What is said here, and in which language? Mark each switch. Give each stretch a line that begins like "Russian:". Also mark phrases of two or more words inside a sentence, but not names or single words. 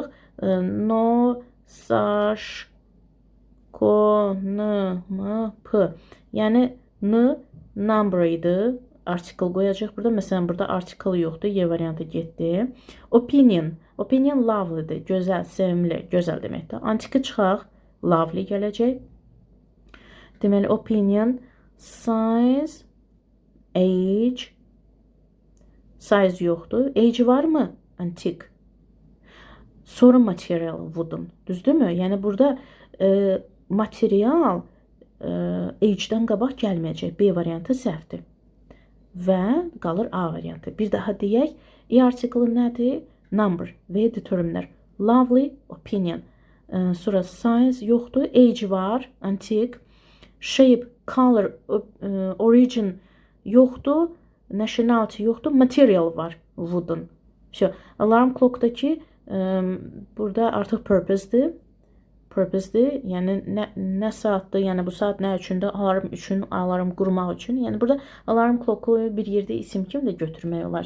Azerbaijani: No, saş, ko, n, m, p. Yəni n number idi. Article qoyacaq burada. Məsələn, burada article yoxdur. Y variantı getdi. Opinion. Opinion lovelydir. Gözəl, sevimli. Gözəl deməkdir. Antiki çıxaq. Lovely gələcək. Deməli,
English: opinion, size, age.
Azerbaijani: Size yoxdur. Age varmı? Antik. Sonra material, wooden. Düzdürmü? Yəni, burada material age-dən qabaq gəlməyəcək. B variantı səhvdir. Və qalır A variantı. Bir daha deyək. E artiklı nədir? Number və determiner.
English: Lovely, opinion.
Azerbaijani: Sonra size yoxdur. Age var, antik.
English: Shape, color, origin yoxdur.
Azerbaijani: Nationality yoxdur. Material var, wooden. Şu
English: alarm clock'daki
Azerbaijani: burada artıq purpose'dir. Purpose'dir. Yəni nə saatdır, yəni bu saat nə üçündür? Alarm üçün, alarm qurmaq üçün. Yəni burada
English: alarm clock'u
Azerbaijani: bir yerdə isim kimi də götürmək olar.